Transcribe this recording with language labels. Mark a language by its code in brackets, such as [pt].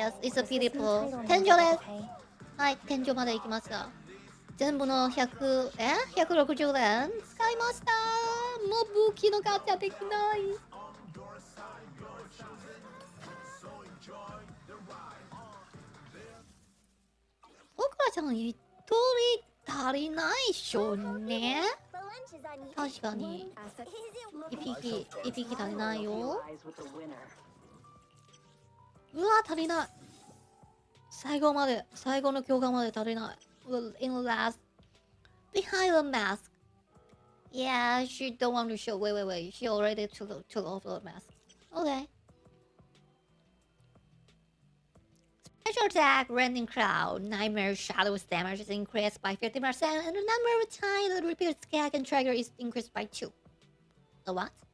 [en] It's a beautiful. [ja] 天井です。はい、天井まで行きました。全部の160円使いました。もう武器のガチャできない。僕らちゃん一人足りないっしょね。確かに一匹足りないよ。うわ足りない。最後の強化まで足りない。 [en] In last behind the mask. Yeah, she don't want to show. Wait. She already took off the mask. Okay. Special attack, random crowd, nightmare shadows damage is increased by 50%, and the number of times the repeated scare can trigger is increased by 2. A what?